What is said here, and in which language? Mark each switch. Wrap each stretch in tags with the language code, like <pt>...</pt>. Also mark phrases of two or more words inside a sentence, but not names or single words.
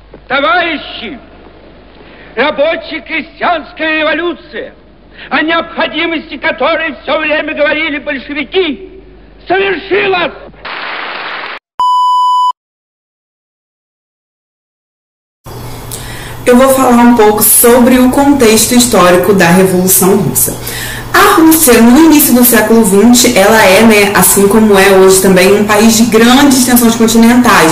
<ru>Товарищи, рабоче-крестьянская революция, о необходимости которой все время говорили большевики, совершилась.</ru> <pt>Eu vou falar um pouco sobre o contexto histórico da Revolução Russa. A Rússia, no início do século XX, ela é, assim como é hoje também, um país de grandes extensões continentais.</pt>